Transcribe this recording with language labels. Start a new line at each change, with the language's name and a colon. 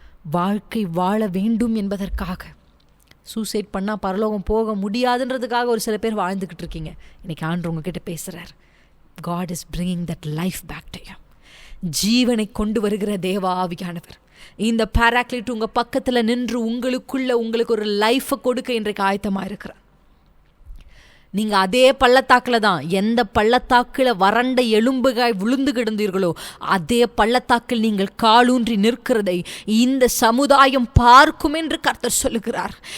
Tamil: வாழ்க்கை வாழ வேண்டும் என்பதற்காக, சூசைட் பண்ணால் பரலோகம் போக முடியாதுன்றதுக்காக ஒரு சில பேர் வாழ்ந்துக்கிட்டு இருக்கீங்க. இன்னைக்கு ஆண்டவர் உங்ககிட்ட பேசுகிறார்.
English: God is bringing that life back to you.
Tamil: ஜீவனை கொண்டு வருகிற தேவ ஆவியானவர் இந்த பாராக்ளிட் உங்கள் பக்கத்தில் நின்று உங்களுக்கு ஒரு லைஃபை கொடுக்க இன்றைக்கு ஆயத்தமாக இருக்கிறார். நீங்கள் அதே பள்ளத்தாக்கில் தான், எந்த பள்ளத்தாக்கில் வறண்ட எலும்புகாய் விழுந்து கிடந்தீர்களோ அதே பள்ளத்தாக்கில் நீங்கள் காலூன்றி நிற்கிறதை இந்த சமுதாயம் பார்க்கும் என்று கர்த்தர் சொல்லுகிறார்.